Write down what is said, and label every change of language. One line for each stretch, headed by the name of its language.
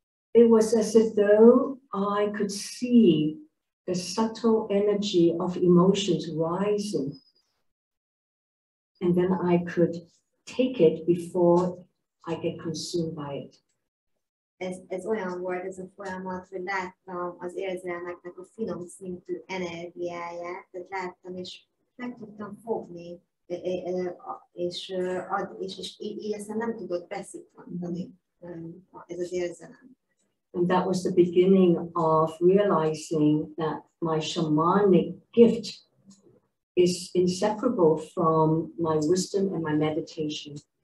English: It was as if though I could see the subtle energy of emotions rising, and then I could take it before I get consumed by it.
Hungarian: Ez olyan volt ez a folyamat, hogy láttam az érzelmeknek a finom szintű energiáját, tehát láttam és meg tudtam fogni, és így aztán nem tudott beszipantani ez az érzelem.
English: And that was the beginning of realizing that my shamanic gift is inseparable from my wisdom and my meditation.